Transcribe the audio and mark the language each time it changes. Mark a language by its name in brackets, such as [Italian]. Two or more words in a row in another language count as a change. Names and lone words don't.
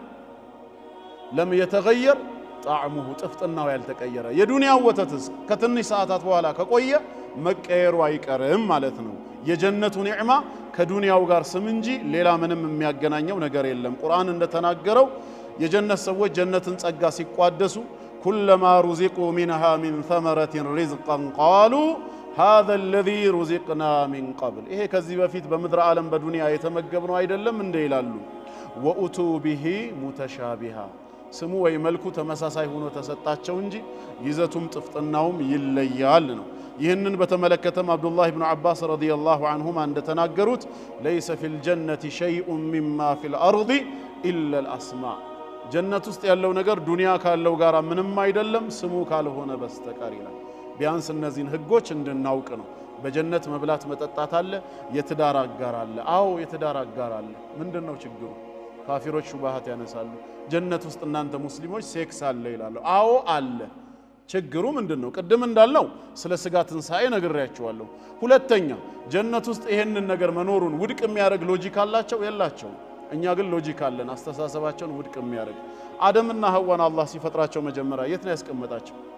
[Amharic] ለም የተغير ጣዕሙሁ ጥፍጥናው ያልተቀየረ የዱንያው ወተትስ ከትንሽ ሰዓታት በኋላ ከቆየ መቀየሩ አይቀርም ማለት ነው የጀነቱ ኒዕማ ከዱንያው ጋር ስም እንጂ ሌላ ምንም የሚያገናኘው ነገር የለም ቁርአን እንደተናገረው የጀነት ሰዎች ጀነትን ጸጋ ሲቋደሱ [Arabic] كلما رزقوا منها من ثمرة رزقا قالوا هذا الذي رزقنا من قبل [Amharic] ይሄ ከዚህ በፊት በመድረ ዓለም በዱንያ የተመገብነው አይደለም እንደ ይላሉ [Arabic] وأتوا به متشابها [Amharic] ስሙ ወይ መልኩ ተመሳሳይ ሆኖ ተሰጣቸው እንጂ ይዘቱም ጥፍጥናውም ይለያል ነው ይህንን በተመለከተም አብዱላህ ኢብኑ አባስ [Arabic] رضي الله عنهما [Amharic] እንደተናገሩት [Arabic] ليس في الجنة شيء مما في الأرض إلا الأسماء [Amharic] ጀነት ውስጥ ያለው ነገር ዱንያ ካለው ጋር ምንም አይደለም ስሙ ካልሆነ በስተቀር ይላል ቢያንስ እነዚህን ህጎች እንድናውቅ ነው በጀነት መብላት መጠጣት አለ የትዳር አጋር አለ አዎ የትዳር አጋር አለ ምንድነው ችግሩ ካፊሮች ሹባሃት ያነሳሉ ጀነት ውስጥ እናንተ ሙስሊሞች ሴክስ አለ ይላሉ አዎ አለ ችግሩ ምንድነው ቅድም እንዳልነው ስለ ስጋ ትንሳኤ ነግሬያችኋለሁ ሁለተኛ ጀነት ውስጥ ይሄንን ነገር መኖሩን ውድቅ የሚያደርግ ሎጂክ አላቸው የላቸው እኛ ግን ሎጂክ አለን አስተሳሰባቸውን ውድቅ የሚያደርግ አደምና ሐዋን አላህ ሲፈጥራቸው መጀመሪያ የት ነው ያስቀመጣቸው